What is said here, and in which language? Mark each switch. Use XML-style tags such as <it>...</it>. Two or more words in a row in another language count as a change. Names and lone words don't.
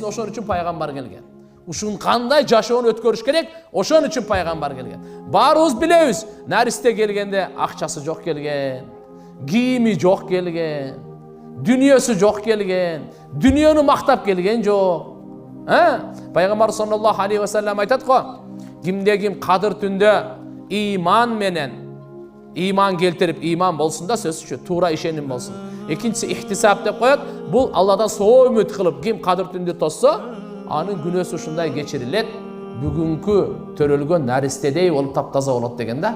<ky>Ошон үчүн пайгамбар келген. Ушун кандай жашоону өткөрүш керек, ошон үчүн пайгамбар келген. Баарыбыз билебиз, наристе келгенде акчасы жок келген, кийими жок келген, дүнүйөсү жок келген, дүнүйөнү мактап келген жок. Пайгамбар</ky> <ar>صلى الله عليه وسلم</ar> <ky>айтат го, кимде ким кадыр түндө иман келтирип, иман болсун да, сөзсүз туура ишеним болсун. Экинчиси ихтисап деп коет. Бул Алладан соо үмүт кылып, ким кадыр түндө тоссо, анын күнөөсү ушундай кечирилет. Бүгүнкү төрөлгөн наристедей болуп таптаза болот деген да.</ky>